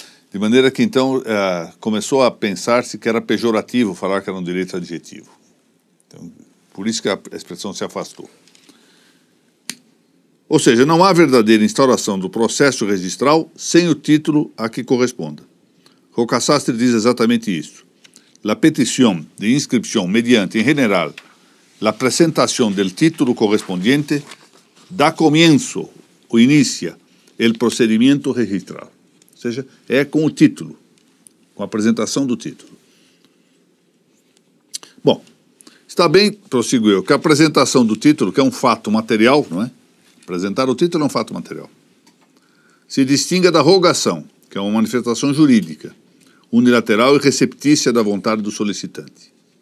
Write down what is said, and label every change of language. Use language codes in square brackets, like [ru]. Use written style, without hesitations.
[pt] De maneira que, então, começou a pensar-se que era pejorativo falar que era um direito adjetivo. Então, por isso que a expressão se afastou. Ou seja, não há verdadeira instauração do processo registral sem o título a que corresponda. Rocasastre diz exatamente isso. [es] La petición de inscripción mediante, en general, la presentación del título correspondiente da comienzo o inicia el procedimiento registral. [pt] Ou seja, é com o título, com a apresentação do título. Bom, está bem, prossigo eu, que a apresentação do título, que é um fato material, não é? Apresentar o título é um fato material. Se distinga da rogação, que é uma manifestação jurídica, unilateral e receptícia da vontade do solicitante.